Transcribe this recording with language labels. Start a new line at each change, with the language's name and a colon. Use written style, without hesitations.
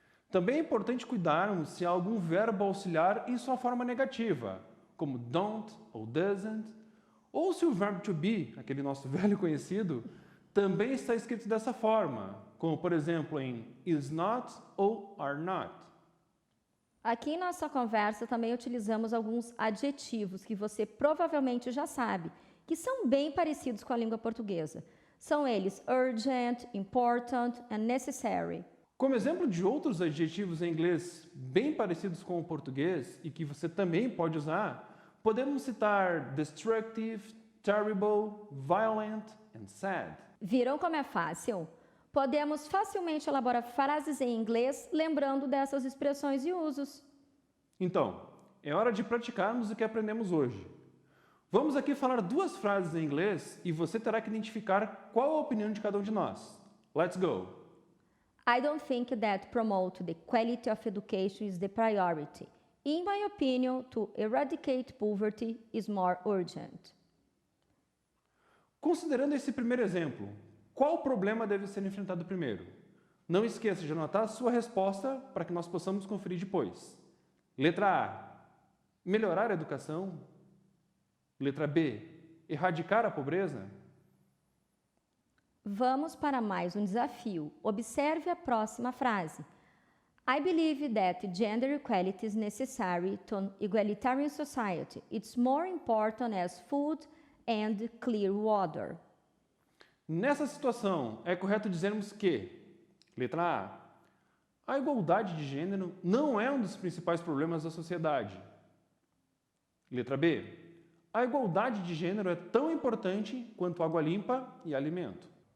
Portuguese: Também é importante cuidarmos se há algum verbo auxiliar em sua forma negativa, como don't ou doesn't, ou se o verbo to be, aquele nosso velho conhecido, também está escrito dessa forma, como por exemplo em
English: is not
Portuguese: ou
English: are not.
Portuguese: Aqui em nossa conversa também utilizamos alguns adjetivos que você provavelmente já sabe, que são bem parecidos com a língua portuguesa. São eles
English: urgent, important and necessary.
Portuguese: Como exemplo de outros adjetivos em inglês bem parecidos com o português e que você também pode usar, podemos citar
English: destructive, terrible, violent and sad.
Portuguese: Viram como é fácil? Podemos facilmente elaborar frases em inglês lembrando dessas expressões e usos. Então, é hora de praticarmos o que aprendemos hoje. Vamos aqui falar duas frases em inglês e você terá que identificar qual a opinião de cada um de nós.
English: Let's go! I don't think that promote the quality of education is the priority. In my opinion, to eradicate poverty is more urgent.
Portuguese: Considerando esse primeiro exemplo, qual problema deve ser enfrentado primeiro? Não esqueça de anotar a sua resposta para que nós possamos conferir depois. Letra A, melhorar a educação. Letra B, erradicar a pobreza. Vamos para mais um desafio. Observe a próxima frase.
English: I believe that gender equality is necessary to an egalitarian society. It's more important as food and clear water.
Portuguese: Nessa situação, é correto dizermos que, letra A igualdade de gênero não é um dos principais problemas da sociedade. Letra B, a igualdade de gênero é tão importante quanto água limpa e alimento.